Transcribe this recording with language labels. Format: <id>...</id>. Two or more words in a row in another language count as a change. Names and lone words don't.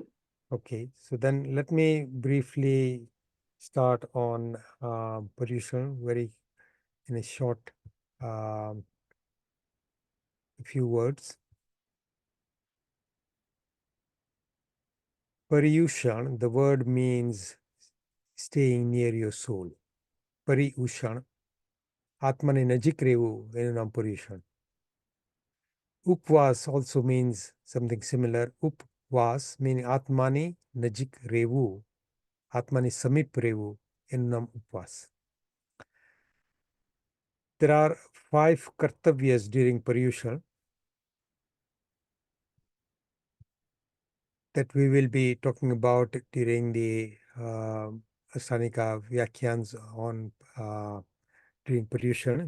<en>Okay, so then let me briefly start on pollution very in a short few words. Paryushan, the word means staying near your soul.</en> <gu>પર્યુષણ, આત્માની નજીક રહેવું એનું નામ પર્યુષણ.</gu> <en>Upvas also means something similar.</en> <gu>ઉપવાસ meaning આત્માની નજીક રહેવું, આત્માની સમીપ રહેવું એનું નામ ઉપવાસ.</gu> <en>There are 5 kartavyas during Paryushan that we will be talking about during the Astanika Vyakhyans on during Paryushan.</en>